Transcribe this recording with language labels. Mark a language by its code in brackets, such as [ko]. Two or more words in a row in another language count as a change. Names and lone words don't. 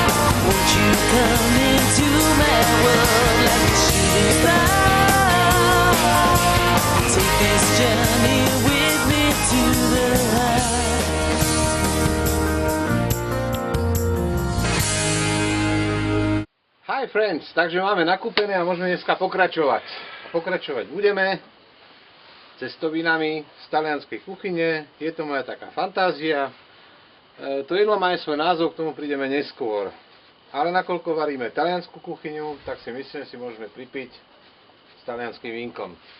[en] Won't you come into my world like a shooting star? Take this journey with me to the heart. Hi friends, [sk] takže máme nakúpené a môžeme dneska pokračovať. Pokračovať budeme cestovinami z talianskej kuchyne. Je to moja taká fantázia. To jedlo má aj svoj názov, k tomu prídeme neskôr. Ale nakoľko varíme taliansku kuchyňu, tak si myslím, že si môžeme pripiť s talianským vínkom.